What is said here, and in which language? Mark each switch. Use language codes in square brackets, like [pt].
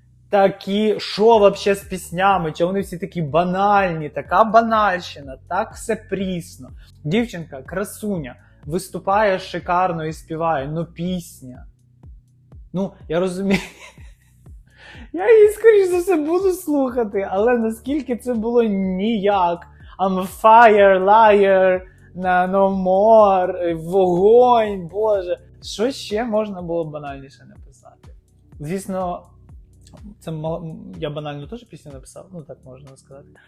[uk] Такі, що [ru] вообще [uk] з піснями? Чи вони всі такі банальні, така банальщина, так все прісно. Дівчинка, красуня, виступає шикарно і співає, но пісня. Ну, я розумію. Я її, скоріш за все, буду слухати, але наскільки це було ніяк. [en] I'm a fire, liar, no more, [uk] вогонь, боже. Що ще можна було банальніше написати? Звісно, це я банально теж пісню написав, ну так можна сказати.